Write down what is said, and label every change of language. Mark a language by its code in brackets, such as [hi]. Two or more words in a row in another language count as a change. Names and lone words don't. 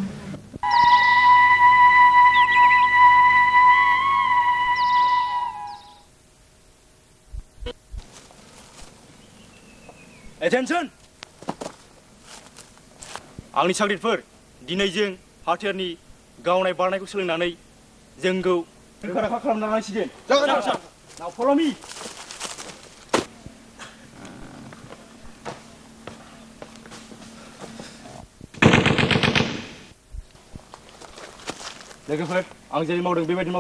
[en] Attention! [brx] आंनि साग्रिदफोर, दिनै जों हाथियारनि गावनाय बारनायखौ सोलोंनानै जोंखौ रोखा खालामना लानांसिगोन। जागोन सार। [en] Now follow me. [brx] लोगोफोर, आं जेरै मावदों बेबायदि मावदो।